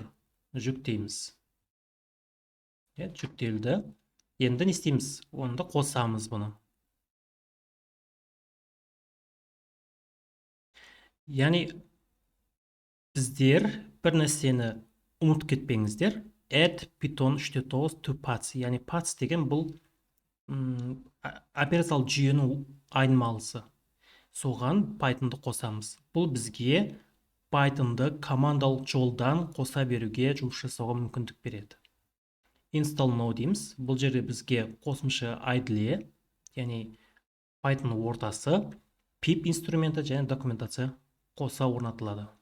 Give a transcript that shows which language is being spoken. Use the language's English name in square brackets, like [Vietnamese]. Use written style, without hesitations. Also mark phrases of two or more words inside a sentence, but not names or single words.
[Kazakh] Жүктейміз. Жүктелді. Енді не істейміз? Онда қосамыз бұны. Яғни біздер бір нәрсені ұмытып кетпеңіздер. [English] Add Python 3.9 to paths. [Kazakh] Яғни paths деген бұл операциялық жүйенің айнымалысы. Соған Python'ды қосамыз. Бұл бізге Python'ды командалық жолдан қоса беруге, жұмыс жасауға мүмкіндік береді. [English] Install now [Kazakh] дейміз. Бұл жерде бізге қосымша IDE, яғни Python ортасы, pip инструменті және документация қоса орнатылады.